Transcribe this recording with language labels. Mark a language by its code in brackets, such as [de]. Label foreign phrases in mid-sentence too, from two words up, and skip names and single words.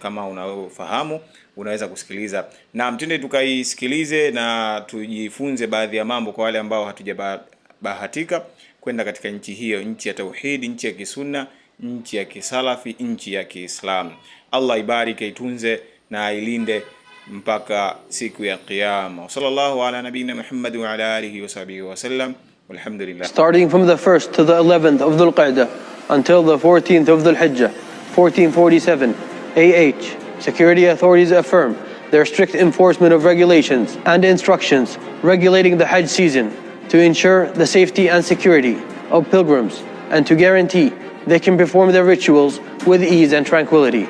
[sw] Kama unafahamu unaweza kusikiliza, na mtende tukaisikilize na tujifunze baadhi ya mambo kwa wale ambao hatujabahatika kwenda katika nchi hiyo, nchi ya tauhid, nchi ya kisunna, nchi ya kisalafi, nchi ya Kiislamu. Allah ibariki, itunze na ilinde mpaka siku ya Kiyama. [ar] صلى الله على نبينا محمد وعلى آله وصحبه وسلم. Walhamdulillah. [en] Starting from the 1st to the 11th of Dhul Qa'dah until the 14th of Dhul Hijjah 1447 AH, security authorities affirm their strict enforcement of regulations and instructions regulating the Hajj season to ensure the safety and security of pilgrims and to guarantee they can perform their rituals with ease and tranquility.